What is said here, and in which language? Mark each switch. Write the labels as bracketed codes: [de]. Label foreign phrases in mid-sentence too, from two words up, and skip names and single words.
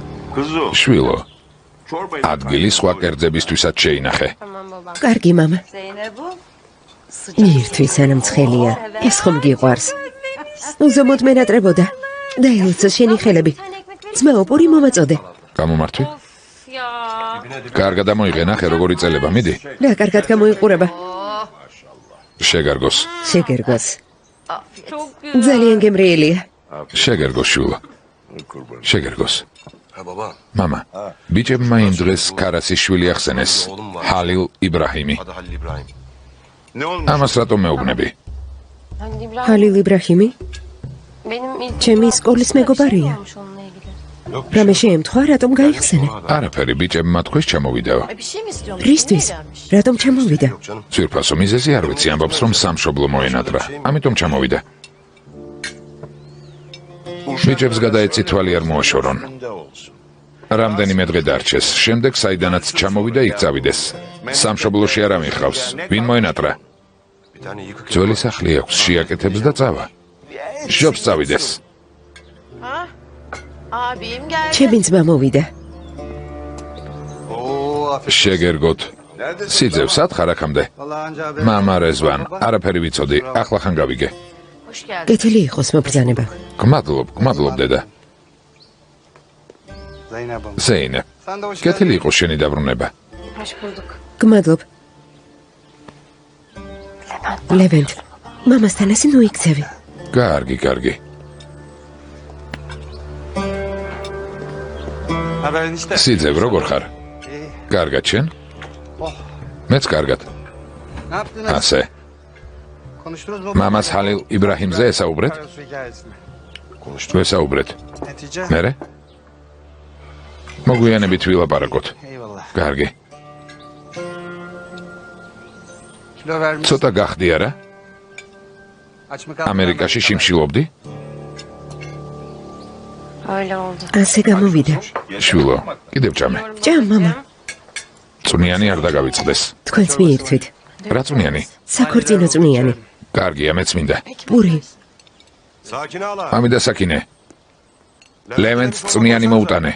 [tr] Kuzu. [ka] შვილო, [tr] Çorbayı. [ka] ადგილი სხვა კერძებისთვისაც შეინახე. [tr] Tamam baba. [ka] კარგი მამა. [tr] Zeynep'u. [ka] ირთვის ანამცხელია. ეს ხომ გიყვარს. უზომოდ მენატრებოდა. დაილოცო შენი ხელები. ძმაო, პური მომაწოდე. გამომართვი? [tr] Ya. [ka] კარგად ამოიღე, ნახე როგორი წელება, მიდი. რა კარგად გამოიყურება. შეგარგოს. შეგერგოს. [tr] Çok güzel. [ka] ძალიან გემრიელია. შეგერგოს შვილო. შეგერგოს. [tr] Ha baba. [ka] მამა, ბიჭებმა იმ დღეს ქარასის შვილი ახსენეს, ჰალილ იბრაჰიმი. [tr] Adı Halil İbrahim. Ne olmuş? [ka] ამას რატომ მეუბნები? [tr] Hani İbrahim [ka] ჰალილ იბრაჰიმი [tr] benim ilk [ka] ჩემი სკოლის მეგობარია. [tr] olmuş onunla ilgili. [ka] რამე შეემთხვა, რატომ გაიხსენე? არაფერი, bიჭებმა თქვეს ჩამოვიდაო. [tr] Bir şey mi istiyormuş? [ka] რისთვის? რატომ ჩამოვიდა? [tr] Yok canım. [ka] ძვირფასო მიზეზი არ ვიცი, ამბობს რომ სამშობლო მოენატრა. ამიტომ ჩამოვიდა. ბიჭებს გადაეცი თვალი არ მოაშორონ. რამდენიმე დღე დარჩეს. შემდეგ საიდანაც ჩამოვიდა, იქ წავიდეს. სამშობლოში არ ამიხავს. ვინ მოენატრა? [tr] Bir tane yıkık. [ka] ძველი სახლი აქვს, შეაკეთებს და წავა. შობს წავიდეს. [tr] Abim geldi. [ka] ჩემი ძმა მოვიდა. [tr] Oo, aferin. [ka] შეგერგოთ. [tr] Neredesin? [ka] სიძევ სათხარ აქამდე. [tr] Vallahi anca haber. [ka] მამა რეзвან, არაფერი ვიცოდი. ახლა ხან გავიგე. [tr] Hoş geldin. [ka] კეთილი იყოს მობრძანება. გმადლობ დედა. [tr] Zeynep'im. [ka] ზეინე. [tr] Sen de hoş [ka] კეთილი [tr] geldin. [ka] იყოს შენი დაბრუნება. [tr] Hoş bulduk. [ka] გმადლობ. ლევენტ, მამასთან ასე ნუიქცევი. კარგი. [tr] Haberin işte. [ka] სიძევ როგორ ხარ? [tr] İyi. [ka] კარგად შენ? Oh. მეც კარგად. [tr] Ne yaptınız? [ka] ასე. [tr] Konuştunuz mu? [ka] მამას ჰალილ იბრაჰიმზე ესაუბრეთ? [tr] Karası hikayesini. [ka] ვესაუბრეთ. [tr] Netice? [ka] მერე? მოგვიანებით ვილაპარაკოთ. [tr] Eyvallah. [ka] კარგი. [tr] Kilo vermiş. [ka] ცოტა გახდი არა? [tr] Aç mı kaldın? [ka] ამერიკაში შიმშილობდი? [tr] Öyle oldu. [ka] ასე გამოვიდა. შვილო, კიდევ ჭამე. ჭამ, მამა. წვნიანი არ დაგავიწყდეს. თქვენც მიირთვით. რა წვნიანი? საქორწინო წვნიანი. კარგია, მეც მინდა. პური. [tr] Sakin ol. [ka] ამიდა საკინე. ლევენტს წვნიანი მოუტანე.